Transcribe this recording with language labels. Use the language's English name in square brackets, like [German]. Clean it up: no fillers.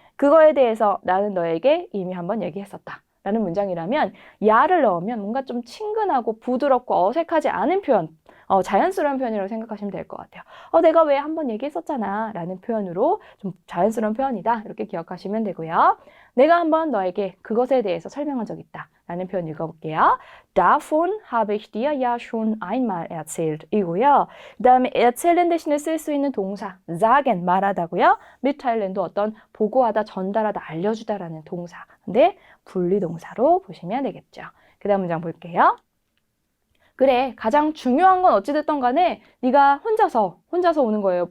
[Korean] 그거에 대해서 나는 너에게 이미 한번 얘기했었다. 라는 문장이라면 야를 넣으면 뭔가 좀 친근하고 부드럽고 어색하지 않은 표현, 자연스러운 표현이라고 생각하시면 될 것 같아요. 내가 왜 한번 얘기했었잖아 라는 표현으로 좀 자연스러운 표현이다 이렇게 기억하시면 되고요. 내가 한번 너에게 그것에 대해서 설명한 적 있다 라는 표현 읽어볼게요. [German] Davon habe ich dir ja schon einmal erzählt [Korean] 이고요. 그 다음에 erzählen 대신에 쓸 수 있는 동사 sagen 말하다고요. mitteilen도 어떤 보고하다, 전달하다, 알려주다 라는 동사. 근데 분리동사로 보시면 되겠죠. 그 다음 문장 볼게요. 그래, 가장 중요한 건 어찌됐든 간에 네가 혼자서 오는 거예요.